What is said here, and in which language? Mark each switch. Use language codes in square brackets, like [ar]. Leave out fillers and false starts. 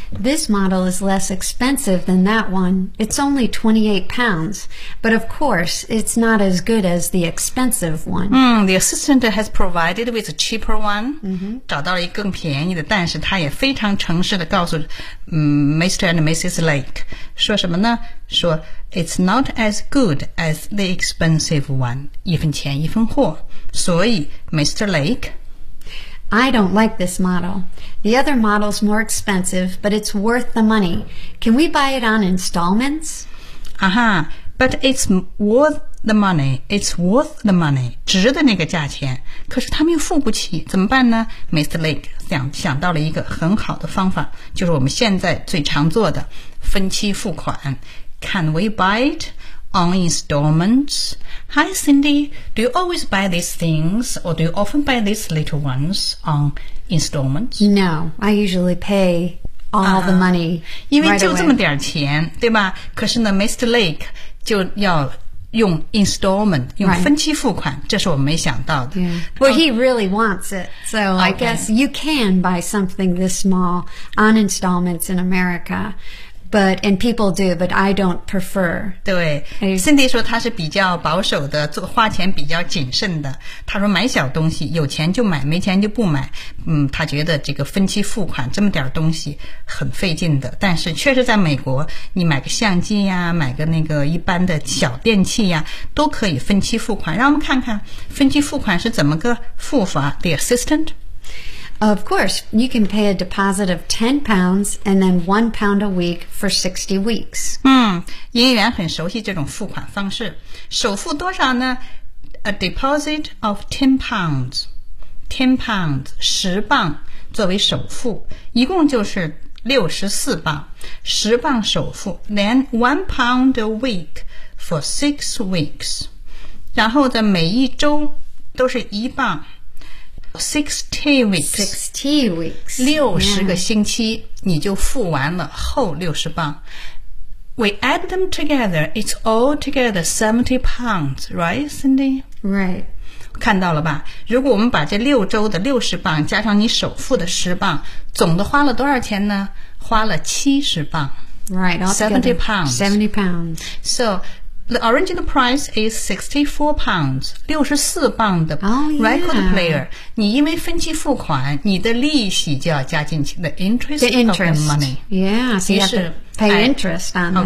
[en] This model is less expensive than that one. It's only £28, but of course, it's not as good as the expensive one. The assistant has provided with a cheaper one. [zh] 找到了一个更便宜的，但是他也非常诚实的告诉Mr. and Mrs. Lake, 说什么呢？说 [en] it's not as good as the expensive one, [zh] 一分钱一分货。所以 Mr. Lake, [en] I don't like this model. The other model's more expensive, but it's worth the money. Can we buy it on installments? But it's worth the money. It's worth the money. [zh] 值得那个价钱。可是他们又付不起，怎么办呢？ [en] Mr. [zh] Lake 想到了一个很好的方法，就是我们现在最常做的分期付款。 [en] Can we buy it on installments? Hi, Cindy. Do you always buy these things, or do you often buy these little ones on installments? No, I usually pay all the money. [zh] 因为就这么点钱，对吧？可是呢 ，Mr. Lake 就要用 installment， 用分期付款，这是我们没想到的。 [en] Well, he really wants it, so I guess you can buy something this small on installments in America. But, and people do, but I don't prefer. [zh] 对 ,Cindy 说他是比较保守的，做花钱比较谨慎的。他说买小东西，有钱就买，没钱就不买。他觉得这个分期付款这么点东西很费劲的。但是确实在美国，你买个相机呀，买个那个一般的小电器呀，都可以分期付款。让我们看看分期付款是怎么个付法 , [en] the assistant? Of course, you can pay a deposit of £10 and then £1 a week for 60 weeks. [zh] 营业员很熟悉这种付款方式。首付多少呢？ [en] A deposit of £10. [zh] £10, 10磅作为首付。一共就是64磅。 10磅首付。 [en] Then £1 a week for 6 weeks. [zh] 然后的每一周都是一磅。 [en] 60 weeks, [zh] 60个星期你就付完了后60磅。 [en] We add them together, it's all together £70, right, Cindy? Right. [zh] 看到了吧？如果我们把这六周的60磅加上你首付的10磅，总的花了多少钱呢？花了70磅。 [en] Right, £70. So,The original price is £64, [zh] 64磅的 [en] record player. [zh] 你因为分期付款，你的利息就要加进去 [en] the interest, the interest of the money. Yeah, so you have to pay interest on that.